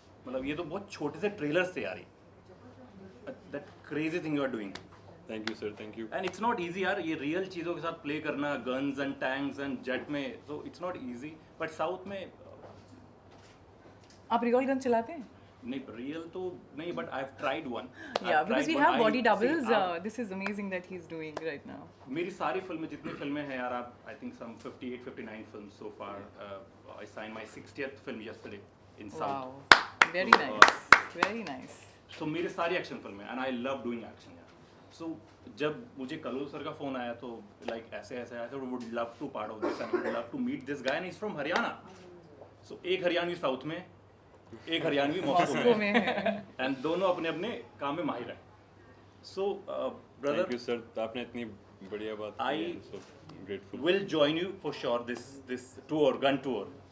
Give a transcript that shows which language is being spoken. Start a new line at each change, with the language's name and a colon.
Hindi: मतलब ये तो बहुत छोटे से ट्रेलर्स थे यार,
English: That crazy thing you are doing. Thank you sir, thank you. And it's not easy यार,
Hindi: ये रियल चीज़ों के साथ प्ले करना,
English: Guns and tanks and jet में, तो it's not easy. But south में
Hindi: आप रिकॉल गन चलाते हैं? नहीं रियल तो नहीं,
English: but I've tried one. Yeah, because we have body doubles. See, This is amazing that he's doing right now.
Hindi: मेरी सारी फिल्में जितनी फिल्में हैं यार, आप
English: I think some 58, 59 films so far. I signed my 60th film yesterday in South. Wow, very So, nice, very nice. So
Hindi: मेरे सारी एक्शन फिल्में
English: and I love doing action यार. So
Hindi: जब मुझे कलोल सर का फोन आया तो
English: like ऐसे आया था, would love to part of this and would love to meet this guy and he's from Haryana.
Hindi: So एक हरियाणवी साउथ में, एक हरियाणवी मॉस्को में है. एंड दोनों अपने अपने काम में माहिर हैं.
English: so brother thank you sir,
Hindi: आपने इतनी बढ़िया बात की है,
English: So grateful. Will join you for sure this tour, gun tour.